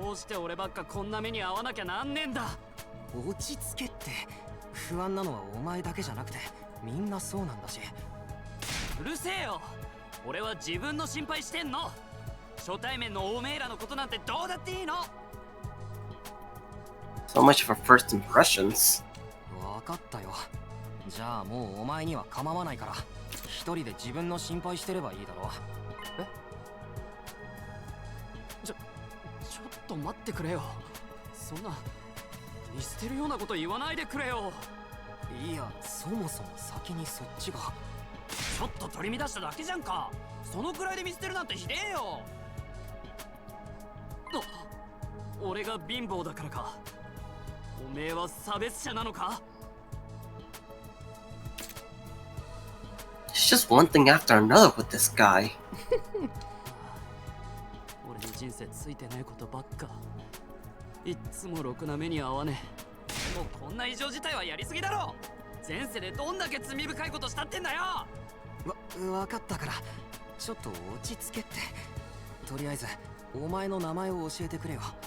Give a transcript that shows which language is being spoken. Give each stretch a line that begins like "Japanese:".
Japanese: どうして俺ばっかこんな目に遭わなきゃなんねえんだ。落ち着けって。不安なのはお前だけじゃなくてみんなそうなんだし。うるせえよ。俺は自分の心配してんの。初対面のおめえらのことなんてどうだっていいの。
English: So much for first impressions.
Japanese: わかったよ。じゃあもうお前には構わないから、一人で自分の心配してればいいだろ。え？ちょっと待ってくれよ。そんな見捨てるようなこと言わないでくれよ。いや、そもそも先にそっちが。ちょっと取り乱しただけじゃんか。そのくらいで見捨てるなんてひでえよ。俺が貧乏だからか。おめえは差別者なのか？
English: It's just one thing after another with this guy.
Japanese: 俺の人生ついてねえことばっか。いっつもろくな目に遭わねえ。でもこんな異常事態はやりすぎだろ。前世でどんだけ罪深いことしたってんだよ。わかったから、ちょっと落ち着けって。とりあえずお前の名前を教えてくれよ。